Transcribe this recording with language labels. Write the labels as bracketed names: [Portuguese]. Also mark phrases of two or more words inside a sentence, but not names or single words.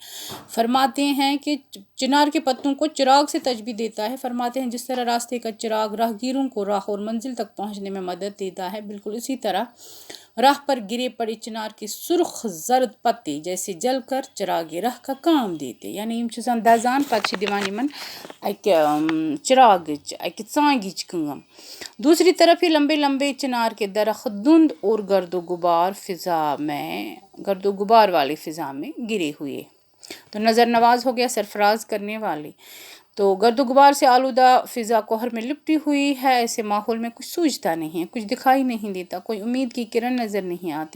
[Urdu] فرماتے ہیں کہ چنار کے پتوں کو چراغ سے تشبیہ دیتا ہے۔ فرماتے ہیں جس طرح راستے کا چراغ راہگیروں کو راہ اور منزل تک پہنچنے میں مدد دیتا ہے، بالکل اسی طرح راہ پر گرے پڑے چنار کے سرخ زرد پتے جیسے جل کر چراغ راہ کا کام دیتے، یعنی [Kashmiri] یم چھِ زن دزان پتہٕ چھِ دِوان یمن اکہِ چراغٕچ اکہِ ژانگِچ کٲم۔ [Urdu] دوسری طرف یہ لمبے لمبے چنار کے درخت دھند اور گرد و غبار والے فضا میں گرے ہوئے۔ تو نظر نواز ہو گیا سرفراز کرنے والے۔ تو گرد و غبار سے آلودہ فضا کوہر میں لپٹی ہوئی ہے، ایسے ماحول میں کچھ سوجتا نہیں ہے، کچھ دکھائی نہیں دیتا، کوئی امید کی کرن نظر نہیں آتی۔